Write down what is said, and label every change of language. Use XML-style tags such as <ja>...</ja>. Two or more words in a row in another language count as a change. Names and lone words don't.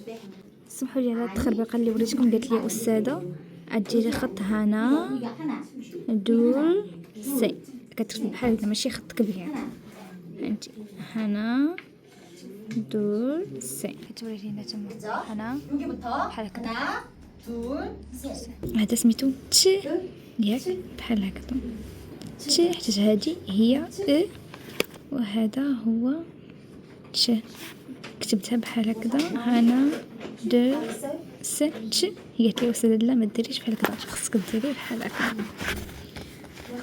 <ar>سمحوا لي على التخربيقه اللي وريتكم. قالت لي استاذه اديري خط هنا دول سي. كتكتب بحال هكا ماشي خط كبير فهمتي. هنا دول سي. كتوري لينا تما هنا بحال هكا.</ar> <ko>하나, 둘, 셋.</ko> <ar>هذا سميتو ت ياك بحال هكا. ت حيت هذه هي ا وهذا هو ت. كتبتها بحال هكذا. هنا دو س ت. هي قالت لي استاذه لا ما ديريش بحال هكذا، خصك ديري بحال هكا.</ar>